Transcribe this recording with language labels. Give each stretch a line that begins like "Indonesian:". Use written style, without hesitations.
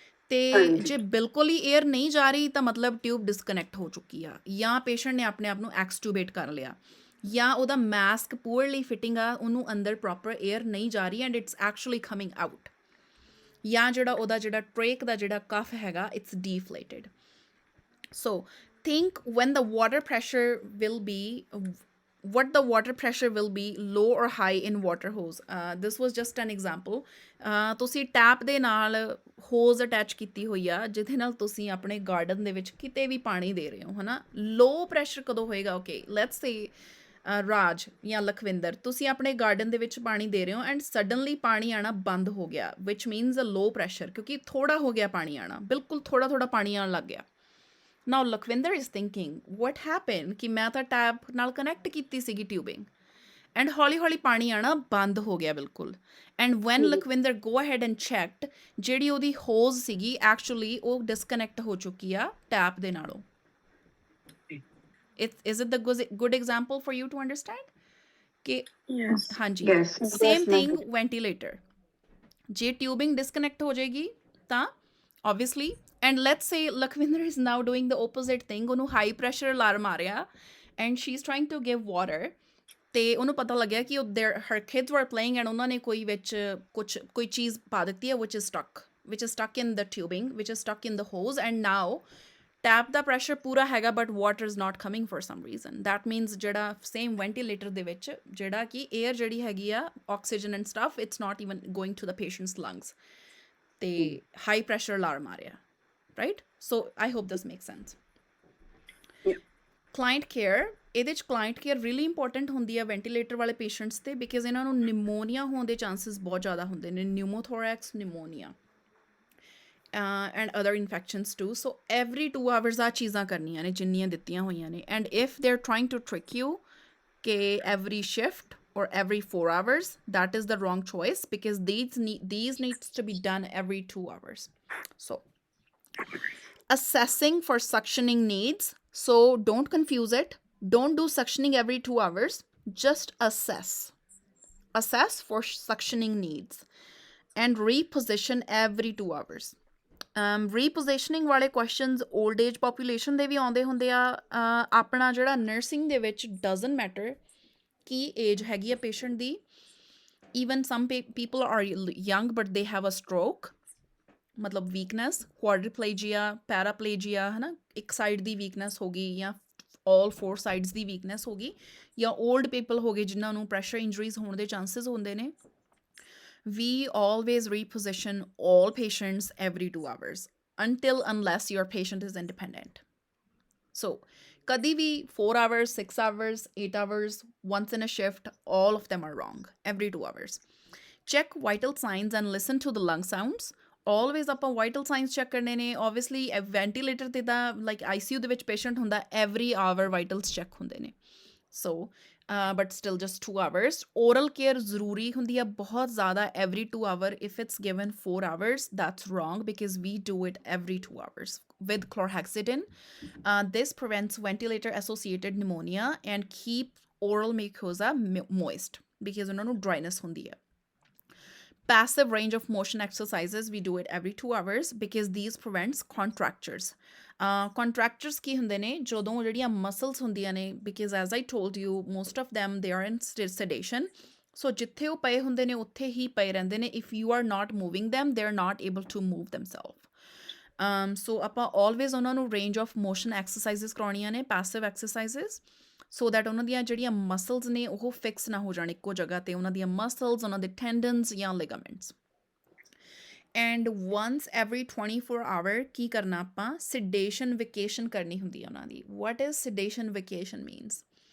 Punjabi: ਅਤੇ ਜੇ ਬਿਲਕੁਲ ਹੀ ਏਅਰ ਨਹੀਂ ਜਾ ਰਹੀ ਤਾਂ ਮਤਲਬ ਟਿਊਬ ਡਿਸਕਨੈਕਟ ਹੋ ਚੁੱਕੀ ਆ, ਜਾਂ ਪੇਸ਼ੈਂਟ ਨੇ ਆਪਣੇ ਆਪ ਨੂੰ ਐਕਸਟੂਬੇਟ ਕਰ ਲਿਆ, ਜਾਂ ਉਹਦਾ ਮਾਸਕ ਪੂਅਰਲੀ ਫਿਟਿੰਗ ਆ, ਉਹਨੂੰ ਅੰਦਰ ਪ੍ਰੋਪਰ ਏਅਰ ਨਹੀਂ ਜਾ ਰਹੀ
English: and it's actually coming out,
Punjabi: ਜਾਂ ਉਹਦਾ ਜਿਹੜਾ ਟ੍ਰੇਕ ਦਾ ਜਿਹੜਾ ਕਫ ਹੈਗਾ it's ਡੀਫਲੇਟਡ।
English: So think when the water pressure will be, what the water pressure will be low or high in water hose। This was just an example।
Punjabi: ਤੁਸੀਂ tap ਦੇ ਨਾਲ hose attach ਕੀਤੀ ਹੋਈ ਆ ਜਿਹਦੇ ਨਾਲ ਤੁਸੀਂ ਆਪਣੇ ਗਾਰਡਨ ਦੇ ਵਿੱਚ ਕਿਤੇ ਵੀ ਪਾਣੀ ਦੇ ਰਹੇ ਹੋ, ਹੈ ਨਾ। ਲੋ ਪ੍ਰੈਸ਼ਰ ਕਦੋਂ ਹੋਏਗਾ? ਓਕੇ, ਲੈਟਸ ਸੇ ਰਾਜ ਜਾਂ ਲਖਵਿੰਦਰ, ਤੁਸੀਂ ਆਪਣੇ ਗਾਰਡਨ ਦੇ ਵਿੱਚ ਪਾਣੀ ਦੇ ਰਹੇ ਹੋ ਐਂਡ ਸਡਨਲੀ ਪਾਣੀ ਆਉਣਾ ਬੰਦ ਹੋ ਗਿਆ,
English: ਵਿਚ means a low pressure,
Punjabi: ਕਿਉਂਕਿ ਥੋੜਾ ਹੋ ਗਿਆ ਪਾਣੀ ਆਉਣਾ, ਬਿਲਕੁਲ ਥੋੜਾ ਪਾਣੀ ਆਉਣ ਲੱਗ ਗਿਆ।
English: now Lakhwinder is thinking what happen
Punjabi: ਕਿ ਮੈਂ ਤਾਂ ਟੈਪ ਨਾਲ ਕਨੈਕਟ ਕੀਤੀ ਸੀਗੀ ਟਿਊਬਿੰਗ, ਐਂਡ ਹੌਲੀ ਪਾਣੀ ਆਉਣਾ ਬੰਦ ਹੋ ਗਿਆ ਬਿਲਕੁਲ।
English: and when Lakhwinder go ahead and checked,
Punjabi: ਜਿਹੜੀ ਉਹਦੀ ਹੋਜ਼ ਸੀਗੀ ਐਕਚੁਅਲੀ ਉਹ ਡਿਸਕਨੈਕਟ ਹੋ ਚੁੱਕੀ ਆ ਟੈਪ ਦੇ ਨਾਲੋਂ।
English: Is it the good example for you to understand? ਕਿ ਹਾਂਜੀ, same thing ventilator,
Punjabi: ਜੇ ਟਿਊਬਿੰਗ ਡਿਸਕਨੈਕਟ ਹੋ ਜਾਏਗੀ ਤਾਂ
English: obviously, and let's say Lakwinder is now doing the opposite thing,
Punjabi: ਉਹਨੂੰ ਹਾਈ ਪ੍ਰੈਸ਼ਰ ਅਲਾਰਮ ਆ ਰਿਹਾ
English: and she's trying to give water, ਤੇ ਉਹਨੂੰ ਪਤਾ ਲੱਗਿਆ ਕਿ her kids were playing and
Punjabi: ਉਹਨਾਂ ਨੇ ਕੋਈ ਵਿੱਚ ਕੋਈ ਚੀਜ਼ ਪਾ ਦਿੱਤੀ ਹੈ
English: which is stuck in the tubing, which is stuck in the hose, and now
Punjabi: tap ਦਾ pressure ਪੂਰਾ ਹੈਗਾ
English: but water is not coming for some reason that means
Punjabi: ਜਿਹੜਾ ਸੇਮ ਵੈਂਟੀਲੇਟਰ ਦੇ ਵਿੱਚ ਜਿਹੜਾ ਕਿ ਏਅਰ ਜਿਹੜੀ ਹੈਗੀ ਆ oxygen and stuff
English: it's not even going to the patients lungs
Punjabi: ਤੇ ਹਾਈ ਪ੍ਰੈਸ਼ਰ ਅਲਾਰਮ ਆ ਰਿਹਾ
English: right so I hope this make sense
Punjabi: client care ਇਹਦੇ 'ਚ ਕਲਾਇੰਟ ਕੇਅਰ ਰੀਲੀ ਇੰਪੋਰਟੈਂਟ ਹੁੰਦੀ ਆ ਵੈਂਟੀਲੇਟਰ ਵਾਲੇ ਪੇਸ਼ੈਂਟਸ 'ਤੇ ਬਿਕਾਜ਼ ਇਹਨਾਂ ਨੂੰ ਨਿਮੋਨੀਆ ਹੋਣ ਦੇ ਚਾਂਸਿਸ ਬਹੁਤ ਜ਼ਿਆਦਾ ਹੁੰਦੇ ਨੇ ਨਿਊਮੋਥੋਰੈਕਸ pneumonia
English: and other infections too. So every 2 hours
Punjabi: ਆ ਚੀਜ਼ਾਂ ਕਰਨੀਆਂ ਨੇ ਜਿੰਨੀਆਂ ਦਿੱਤੀਆਂ ਹੋਈਆਂ ਨੇ
English: and if they're trying to trick you ਕਿ every shift or every 4 hours, that is the wrong choice because these needs to be done every 2 hours. So assessing for suctioning needs. So don't confuse it. Don't do suctioning every 2 hours. Just assess. Assess for suctioning needs and reposition every 2 hours.
Punjabi: ਰੀਪੋਜੀਸ਼ਨਿੰਗ ਵਾਲੇ questions old age population ਦੇ ਵੀ ਆਉਂਦੇ ਹੁੰਦੇ ਆ ਆਪਣਾ ਜਿਹੜਾ nursing ਦੇ ਵਿੱਚ
English: doesn't matter
Punjabi: Ki age ਹੈਗੀ ਆ patient ਦੀ
English: even some people are young but they have a stroke
Punjabi: ਮਤਲਬ ਵੀਕਨੈਸ ਕੁਆਡਰੀਪਲੇਜੀਆ ਪੈਰਾਪਲੇਜੀਆ ਹੈ ਨਾ ਇੱਕ ਸਾਈਡ ਦੀ ਵੀਕਨੈਸ ਹੋ ਗਈ ਜਾਂ ਆਲ 4 ਸਾਈਡਸ ਦੀ ਵੀਕਨੈਸ ਹੋ ਗਈ ਜਾਂ 올ਡ ਪੀਪਲ ਹੋ ਗਏ ਜਿਨ੍ਹਾਂ ਨੂੰ ਪ੍ਰੈਸ਼ਰ ਇੰਜਰੀਜ਼ ਹੋਣ ਦੇ ਚਾਂਸਿਸ ਹੁੰਦੇ ਨੇ
English: we always reposition all patients every 2 hours unless your patient is independent. So,
Punjabi: kadi vi
English: 4 hours, 6 hours, 8 hours, once in a shift, all of them are wrong every 2 hours. Check vital signs and listen to the lung sounds. Always
Punjabi: ਆਪਾਂ vital signs check ਕਰਨੇ ਨੇ
English: obviously ventilator ਤੇ ਤਾਂ like ICU ਦੇ ਵਿੱਚ patient ਹੁੰਦਾ every hour vitals check ਹੁੰਦੇ ਨੇ so but still just 2 hours.
Punjabi: Oral care ਜ਼ਰੂਰੀ ਹੁੰਦੀ ਆ ਬਹੁਤ ਜ਼ਿਆਦਾ
English: every 2 hour. If it's given 4 hours, that's wrong because we do it every 2 hours with chlorhexidine. This prevents ventilator-associated pneumonia and keep oral mucosa moist because
Punjabi: ਉਹਨਾਂ ਨੂੰ dryness ਹੁੰਦੀ ਆ.
English: Passive range of motion exercises, we do it every 2 hours because these prevents contractures.
Punjabi: Contractures ਕੀ ਹੁੰਦੇ ਨੇ ਜਦੋਂ ਜਿਹੜੀਆਂ muscles ਹੁੰਦੀਆਂ ਨੇ
English: because as I told you most of them they are in sedation. So
Punjabi: ਜਿੱਥੇ ਉਹ ਪਏ ਹੁੰਦੇ ਨੇ ਉੱਥੇ ਹੀ ਪਏ ਰਹਿੰਦੇ ਨੇ
English: if you are not moving them they are not able to move themselves.
Punjabi: So ਆਪਾਂ always ਉਹਨਾਂ ਨੂੰ range of motion exercises ਕਰਾਉਣੀਆਂ ਨੇ passive exercises so that ਉਹਨਾਂ ਦੀਆਂ ਜਿਹੜੀਆਂ ਮਸਲਸ ਨੇ ਉਹ ਫਿਕਸ ਨਾ ਹੋ ਜਾਣ ਇੱਕੋ ਜਗ੍ਹਾ ਤੇ ਉਹਨਾਂ ਦੀਆਂ ਮਸਲਸ ਉਹਨਾਂ ਦੇ ਟੈਂਡਨਸ ਜਾਂ ligaments
English: and once every 24 hour
Punjabi: ਕੀ ਕਰਨਾ ਆਪਾਂ ਸਿਡੇਸ਼ਨ ਵਿਕੇਸ਼ਨ ਕਰਨੀ ਹੁੰਦੀ ਹੈ ਉਹਨਾਂ ਦੀ
English: what is sedation vacation means